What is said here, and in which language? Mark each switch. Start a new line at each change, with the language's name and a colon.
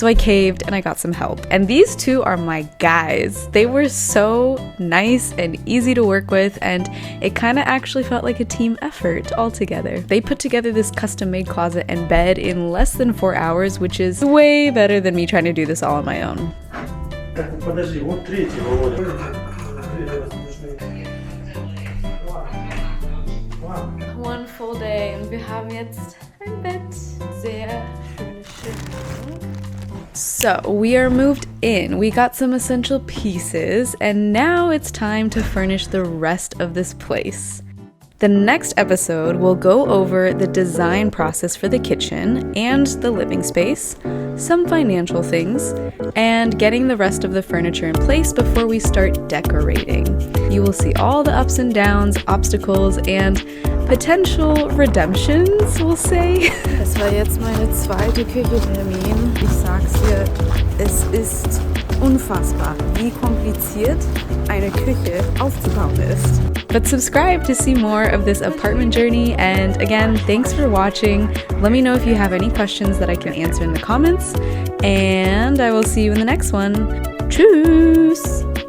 English: So I caved and I got some help. And these two are my guys. They were so nice and easy to work with, and it kind of actually felt like a team effort altogether. They put together this custom-made closet and bed in less than 4 hours, which is way better than me trying to do this all on my own.
Russian: Подожди, вот третий, Володя.
English: One full day
German: und wir haben jetzt ein Bett. Sehr schöne Stimmung.
English: So we are moved in, we got some essential pieces, and now it's time to furnish the rest of this place. The next episode will go over the design process for the kitchen and the living space, some financial things, and getting the rest of the furniture in place before we start decorating. You will see all the ups and downs, obstacles, and potential redemptions, we'll say.
German: Das war jetzt meine zweite Küche-Termin. Ich sag's dir, es ist unfassbar, wie kompliziert eine Küche aufzubauen ist.
English: But subscribe to see more of this apartment journey, and again, thanks for watching. Let me know if you have any questions that I can answer in the comments, and I will see you in the next one. Tschüss!